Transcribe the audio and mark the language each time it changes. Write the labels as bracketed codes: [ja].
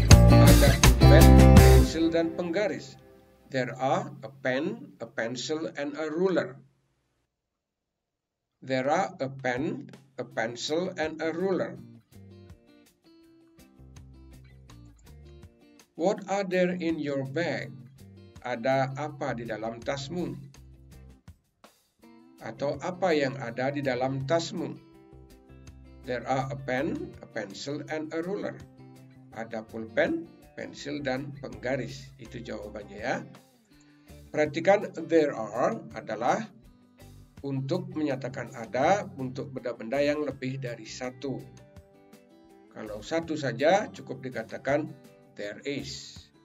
[id] Ada pulpen, pensil, dan penggaris. [en] There are a pen, a pencil, and a ruler. There are a pen, a pencil, and a ruler. What are there in your bag? [id] Ada apa di dalam tasmu? Atau apa yang ada di dalam tasmu? [en] There are a pen, a pencil, and a ruler. [id] Ada pulpen, pensil, dan penggaris. Itu jawabannya ya. Perhatikan there are adalah untuk menyatakan ada untuk benda-benda yang lebih dari satu. Kalau satu saja cukup dikatakan there is.